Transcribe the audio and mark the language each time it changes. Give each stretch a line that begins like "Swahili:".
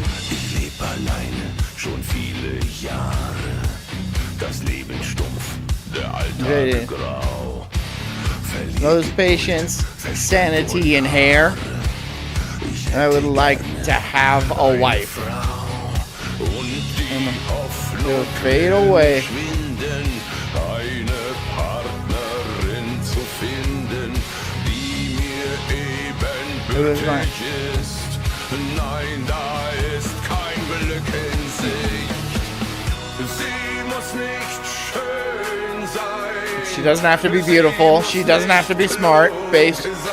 German: Ich lebe alleine schon viele Jahre. Das Leben stumpf, der Alltag grau.
English: Those patients, sanity, and hair. I would like to have a wife. And it'll fade away.
German: Eine Partnerin zu finden, die mir ebenbürtig ist. Nein, da ist kein Glück in Sicht. Sie muss nicht schön sein.
English: She doesn't have to be beautiful. She doesn't have to be smart. Based.